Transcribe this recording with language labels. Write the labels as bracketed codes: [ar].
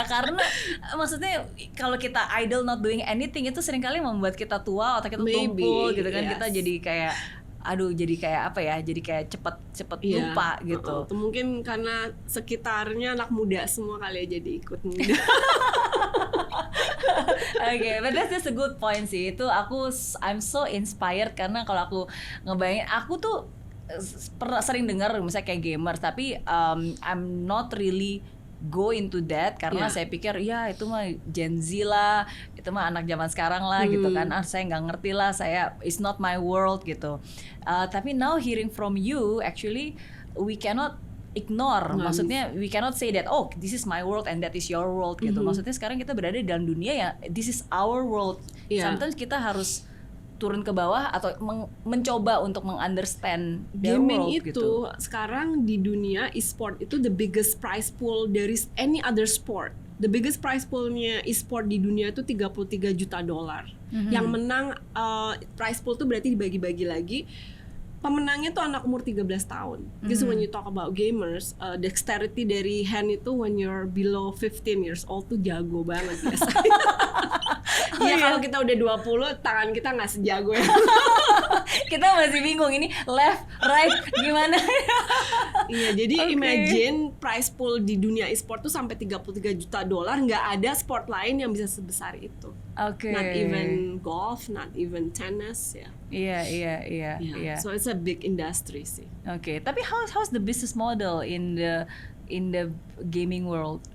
[id] Karena maksudnya kalau kita idle [en] not doing anything [id] itu seringkali membuat kita tua atau kita tumpul gitu kan. Kita jadi kayak jadi kayak apa ya? Jadi kayak cepet lupa gitu. Mungkin karena sekitarnya anak muda semua kali ya, jadi ikut muda. [en] Okay, but that's just a good point sih. [id] Itu [en] I'm so inspired [id] karena kalau aku ngebayangin, aku tuh pernah sering dengar misalnya kayak gamers, tapi [en] I'm not really go into that [id] karena saya pikir ya itu mah Gen Z lah, itu mah anak zaman sekarang lah gitu kan. Saya nggak ngerti lah, [en] it's not my world [id] gitu. Tapi [en] now hearing from you, actually we cannot ignore. [id] Maksudnya [en] we cannot say that this is my world and that is your world gitu. [id] Maksudnya sekarang kita berada di dalam dunia ya, [en] this is our world. Sometimes [id] kita harus turun ke bawah atau mencoba untuk mengunderstand [en] gaming world, [id] itu gitu. Sekarang di dunia [en] e-sport itu the biggest prize pool dari any other sport. The biggest prize [id] poolnya e-sport di dunia itu $33 juta. Yang menang prize pool itu berarti dibagi-bagi lagi. Pemenangnya tuh anak umur 13 tahun. [en] Because when you talk about gamers, dexterity dari hand itu when you're below 15 years old [id] tuh jago banget biasanya. Kalau kita udah 20, tangan kita nggak sejago ya. Kita masih bingung ini [en] left, right, [id] gimana? Jadi [en] imagine prize pool [id] di dunia e-sport tuh sampai $33 juta. Nggak ada sport lain yang bisa sebesar itu. [en] Not even golf, not even tennis ya. [id] Iya. [en] So it's a big industry sih. [id] Tapi [en] how's the business model in the gaming world?